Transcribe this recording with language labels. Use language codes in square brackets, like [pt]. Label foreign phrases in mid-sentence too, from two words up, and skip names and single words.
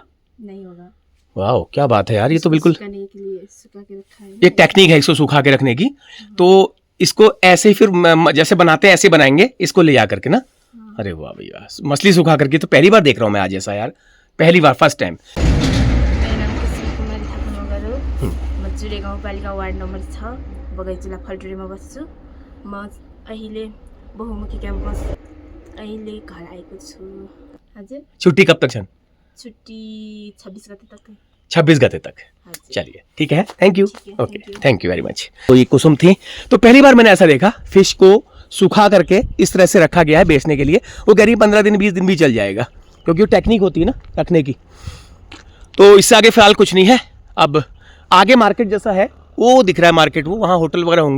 [hi] नहीं होगा। वाह, क्या बात है यार, ये तो बिल्कुल सुखाने के लिए सुखा के रखा है। एक टेक्निक है इसको सुखा के रखने की। तो इसको ऐसे ही फिर जैसे बनाते हैं ऐसे बनाएंगे इसको ले जा करके ना। अरे वाह भैया, मछली सुखा करके तो पहली बार देख रहा हूँ मैं आज ऐसा यार, पहली बार, [en] first time. [ne] मेरो नाम कृष्ण कुमारी थापा मगर हो। म चुरे गाउँपालिका वार्ड नम्बर 6 बगैँचा जिल्ला फलटुडेमा बस्छु। म अहिले बहुमुखी क्याम्पस अहिले घर आएको छु। हजुर [hi] छुट्टी कब तक छन्? छुट्टी 26 गते तक। 26 गते तक। [ne] हजुर। [hi] चलिए ठीक है, [en] thank you. [hi] ठीक है, ओके, [en] thank you। thank you very much. [hi] तो ये कुसुम थी। तो पहली बार मैंने ऐसा देखा, फिश को सुखा करके इस तरह से रखा गया है बेचने के लिए। वो कह रही 15 दिन 20 दिन भी चल जाएगा, क्योंकि वो टेक्निक होती है ना रखने की। तो इससे आगे फिलहाल कुछ नहीं है। अब आगे मार्केट जैसा है वो दिख रहा है मार्केट, वो वहाँ होटल वगैरह होंगे।